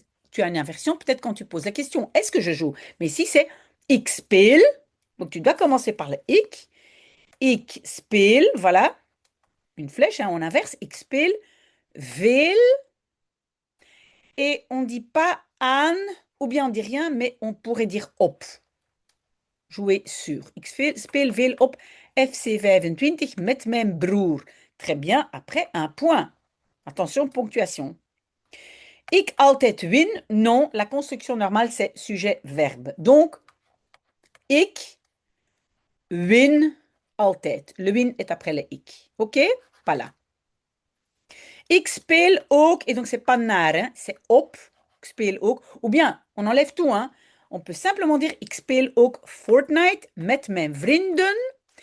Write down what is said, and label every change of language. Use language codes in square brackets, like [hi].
[fr] Tu as une inversion peut-être quand tu poses la question, est-ce que je joue? Mais ici, c'est [nl] ik speel. [fr] Donc, tu dois commencer par le ik. [nl] Ik speel, [fr] voilà, une flèche, hein, on inverse. [nl] Ik speel veel. [fr] Et on ne dit pas aan, ou bien on dit rien, mais on pourrait dire op. Jouer sur. [nl] Ik speel veel op FC 25 met mijn broer. [fr] Très bien, après un point. Attention, ponctuation. [nl] Ik altijd win, [fr] non, la construction normale c'est sujet-verbe. [nl] Donc, ik win altijd. [fr] Le win est après le ik. Ok? Pas là. [nl] Ik speel ook, [fr] et donc c'est pas naar, hein, c'est op. Ik speel ook. Ou bien, on enlève tout, hein. On peut simplement dire [nl] ik speel ook Fortnite met mijn vrienden.